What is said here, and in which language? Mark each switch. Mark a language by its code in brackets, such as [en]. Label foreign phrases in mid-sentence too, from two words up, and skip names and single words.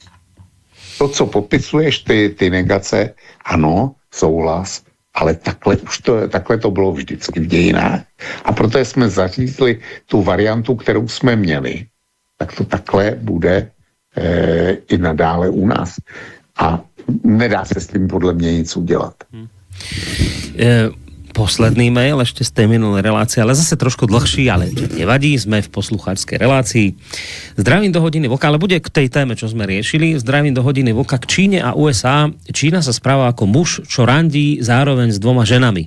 [cs] To, co popisuješ, ty negace, ano, souhlas, ale takhle to bylo vždycky v dějinách. A proto jsme zařídili tu variantu, kterou jsme měli, tak to takhle bude i nadále u nás. A nedá se s tím podle mě nic udělat. [sk] Posledný mail ešte z tej minulej relácie, ale zase trošku dlhší, ale nevadí, sme v poslucháčskej relácii. Zdravím do hodiny vlka, ale bude k tej téme, čo sme riešili. Zdravím do hodiny vlka k Číne a USA. Čína sa správa ako muž, čo randí zároveň s 2 ženami.